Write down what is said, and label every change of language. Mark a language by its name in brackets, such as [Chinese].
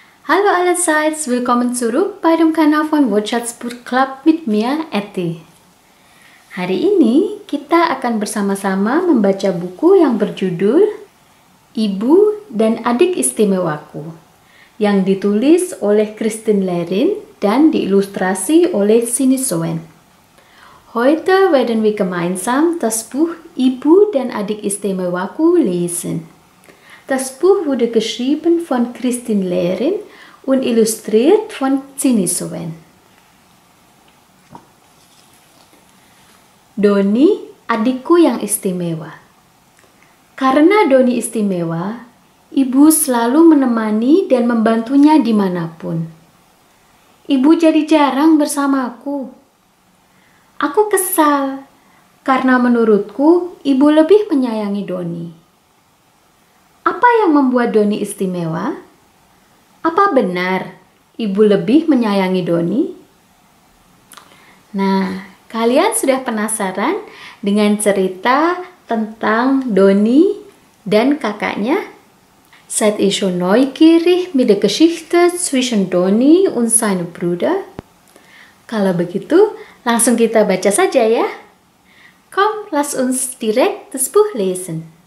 [German] Hallo allerseits, willkommen zurück bei dem Kanal von Wordshots Book Club mit mir, Etty. [Indonesian] Hari ini kita akan bersama-sama membaca buku yang berjudul Ibu dan Adik Istimewaku yang ditulis oleh Christine Lerin dan diilustrasi oleh Cindy Sowen. [German] Heute werden wir gemeinsam das Buch Ibu dan Adik Istimewaku lesen. Das Buch wurde geschrieben von Christine Lerin und illustriert von Cindy Sowen. [Indonesian] Doni, adikku yang istimewa. Karena Doni istimewa, ibu selalu menemani dan membantunya dimanapun. Ibu jadi jarang bersamaku. Aku kesal, karena menurutku ibu lebih menyayangi Doni. Apa yang membuat Doni istimewa? Apa benar ibu lebih menyayangi Doni? Nah, kalian sudah penasaran dengan cerita tentang Doni dan kakaknya? [German] Seid ihr schon neugierig mit der Geschichte zwischen Doni und seinem Bruder? [Indonesian] Kalau begitu, langsung kita baca saja ya. [German] Komm, lass uns direkt das Buch lesen.